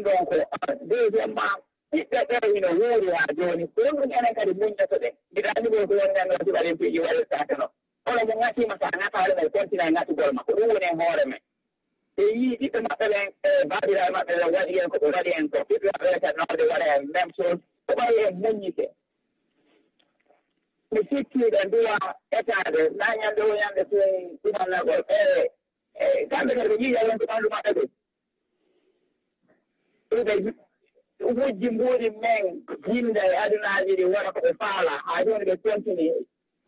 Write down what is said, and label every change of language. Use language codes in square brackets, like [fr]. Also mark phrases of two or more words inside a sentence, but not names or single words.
[ff] ɗon ko deuxiémement ɓiɓɓe ɓe ino wuuri ha joni ɗum ɗum enen kadi muñƴoto ɗe mbiɗa andi koy ko wonnenno suɓalen piiji waɗirtake no hono mo ŋatima sa ŋataɗe ɓe continue e ŋatugol ma ko ɗum woni en hoore men ɓe yii ɓiɓɓe maɓɓe ɓen babiraɓe maɓɓe ɓen waɗi en ko ɓe waɗi en ko ɓiɓɓe maɓɓe ɓe kadi nawde waɗa en [fr] même chose [ff] ko ɓawi en muññite mi sikkiɗe duwa etade na ñande o ñande tun ɗumannagol kamɓe kadi ɓe jiiya wonko ɓanndu maɓɓe ɗum ɗuɓe wujji mbuuɗi men yimde e adunaji ɗi wona ko ɓe faala ha joni ɓe continue